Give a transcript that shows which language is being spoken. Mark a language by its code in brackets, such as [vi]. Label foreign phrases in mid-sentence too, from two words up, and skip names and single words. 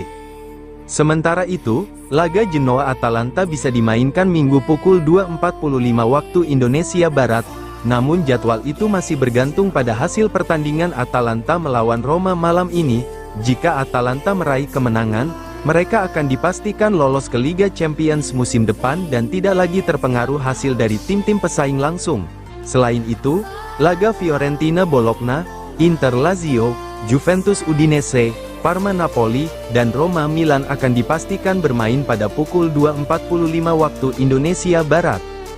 [id] Sementara itu, laga Genoa-Atalanta bisa dimainkan Minggu pukul 2.45 waktu Indonesia Barat, namun jadwal itu masih bergantung pada hasil pertandingan Atalanta melawan Roma malam ini. Jika Atalanta meraih kemenangan, mereka akan dipastikan lolos ke Liga Champions musim depan dan tidak lagi terpengaruh hasil dari tim-tim pesaing langsung. Selain itu, laga Fiorentina Bologna, Inter Lazio, Juventus Udinese, Parma Napoli, dan Roma Milan akan dipastikan bermain pada pukul 2.45 waktu Indonesia Barat.